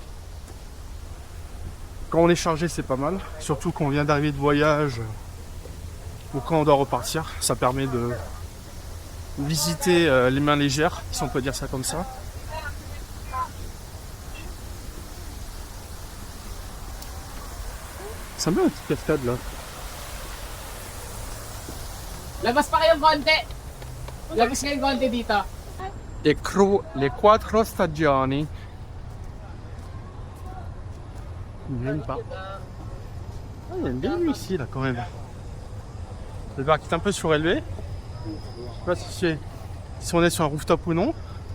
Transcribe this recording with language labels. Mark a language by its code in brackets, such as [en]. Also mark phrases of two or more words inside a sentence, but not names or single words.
[fr] Quand on est chargé, c'est pas mal. Surtout quand on vient d'arriver de voyage ou quand on doit repartir. Ça permet de visiter les mains légères, si on peut dire ça comme ça. Ça me met une petite cascade là. [tl] Labas pa kayong konti. Labas kayong konti dito. [it] Les quattro stagioni. [fr] Même pas. Ah, il y a une belle vue ici là quand même. Le parc est un peu surélevé. Je sais pas si on est sur un rooftop ou non.